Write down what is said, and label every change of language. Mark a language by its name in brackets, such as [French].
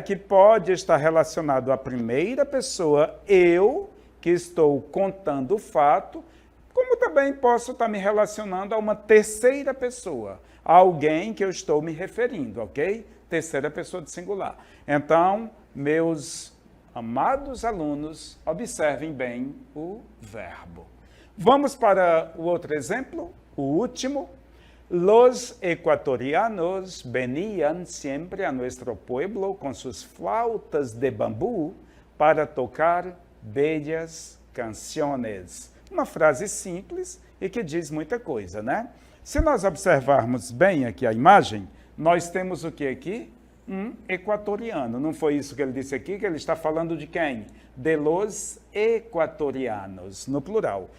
[Portuguese] Que pode estar relacionado à primeira pessoa, eu, que estou contando o fato, como também posso estar me relacionando a uma terceira pessoa, a alguém que eu estou me referindo, ok? Terceira pessoa de singular. Então, meus amados alunos, observem bem o verbo. Vamos para o outro exemplo, o último. [Spanish] Los ecuatorianos venían siempre a nuestro pueblo con sus flautas de bambú para tocar bellas canciones. [Portuguese] Uma frase simples e que diz muita coisa, né? Se nós observarmos bem aqui a imagem, nós temos o que aqui? Um equatoriano. Não foi isso que ele disse aqui, que ele está falando de quem? [Spanish] De los equatorianos, [Portuguese] no plural.